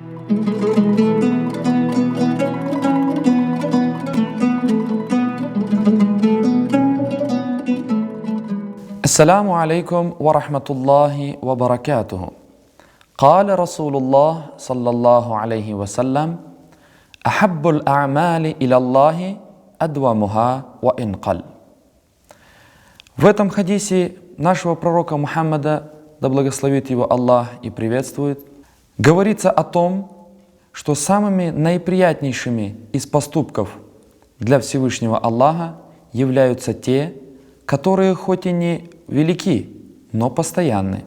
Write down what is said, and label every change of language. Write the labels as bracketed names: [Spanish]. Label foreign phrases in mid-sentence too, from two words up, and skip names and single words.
[Arabic] السلام عليكم و رحمة الله و بركاته. قال رسول الله صلى الله عليه وسلم: أحب الأعمال إلى الله أدومها وإن قل. [Russian] В этом хадисе нашего пророка Мухаммада, да благословит его Аллах и приветствует, говорится о том, что самыми наиприятнейшими из поступков для Всевышнего Аллаха являются те, которые хоть и не велики, но постоянны.